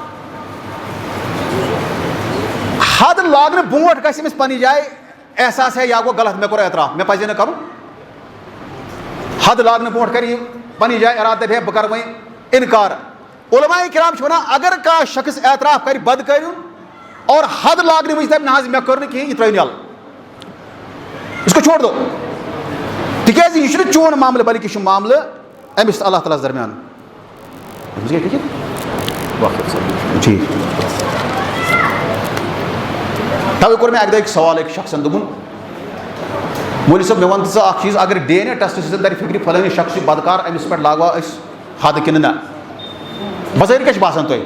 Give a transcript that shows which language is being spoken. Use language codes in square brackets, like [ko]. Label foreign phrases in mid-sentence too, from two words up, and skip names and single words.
[ks] حد لاگنہٕ برونٛٹھ گژھِ أمِس پننہِ جایہِ احساس ہے, یا گوٚو غلط, مےٚ کوٚر اعتراف, مےٚ پزِ نہٕ کرُن. حد لاگنہٕ برونٛٹھ کرِ یہِ پننہِ جایہِ ارادٕ, دپہِ ہے بہٕ کرٕ وۄنۍ انکار. علماء کرام چھِ ونان اگر کانٛہہ شخص اعتراف کرِ بدکٲری ہُنٛد اور حد لاگنہٕ وِزِ دپہِ نہ حظ مےٚ کٔر نہٕ کِہینۍ, یہِ ترٛٲیِن یَلہٕ, [ur] اِس کو چھوڑ دو. [ks] تِکیازِ یہِ چھُنہٕ چون معاملہٕ بلکہِ یہِ چھُ معاملہٕ أمِس تہٕ اللہ تعالیٰ ہَس درمیان. ٹھیٖک. توے کوٚر مےٚ اَکہِ دۄہ أکۍ سوال أکۍ شخصن, دوٚپُن مولوی صٲب مےٚ وَن تہٕ ژٕ اکھ چیٖز, اگر [en] DNA test [ks] سۭتۍ ترِ فِکرِ فلٲنی شخص چھُ بدکار, أمِس پٮ۪ٹھ لاگوا أسۍ حد کِنہٕ نہ, بظٲہِر کیٛاہ چھُ باسان تۄہہِ؟